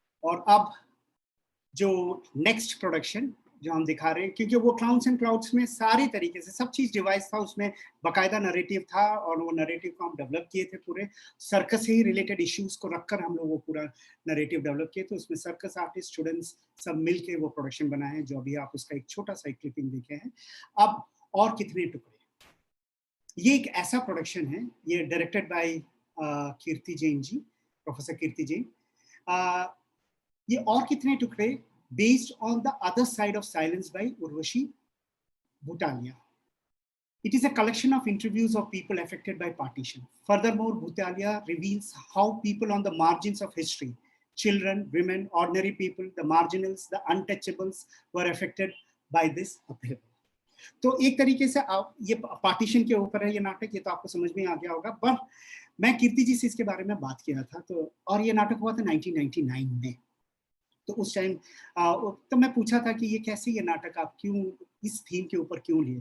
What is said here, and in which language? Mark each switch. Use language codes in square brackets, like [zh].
[hi] और अब जो नेक्स्ट प्रोडक्शन जो हम दिखा रहे हैं, क्योंकि वो क्लाउन्स एंड क्लाउड्स में सारी तरीके से सब चीज़ डिवाइस था, उसमें बाकायदा नरेटिव था और वो नरेटिव को हम डेवलप किए थे पूरे सर्कस से ही रिलेटेड इश्यूज को रखकर हम लोग वो पूरा नरेटिव डेवलप किए। तो उसमें सर्कस आर्टिस्ट स्टूडेंट्स सब मिल के वो प्रोडक्शन बनाए हैं, जो अभी आप उसका एक छोटा सा क्लिपिंग देखे हैं। अब और कितने टुकड़े, ये एक ऐसा प्रोडक्शन है, ये directed by Kirti Jain ji, professor कीर्ति जैन। [en] ये और कितने टुकड़े based on the other side of silence by Urvashi Bhutalia. It is a collection of interviews of people affected by partition. Furthermore, Bhutalia reveals how people on the margins of history, children, women, ordinary people, the marginals, the untouchables, were affected by this upheaval. [hi] तो एक तरीके से ये partition के ऊपर है ये नाटक, ये तो आपको समझ में आ गया होगा। पर मैं कीर्ति जी से इसके बारे में बात किया था, तो और ये नाटक हुआ था 1999 में। तो उस टाइम तो मैं पूछा था कि ये कैसे, ये नाटक आप क्यों इस थीम के ऊपर क्यों लिए?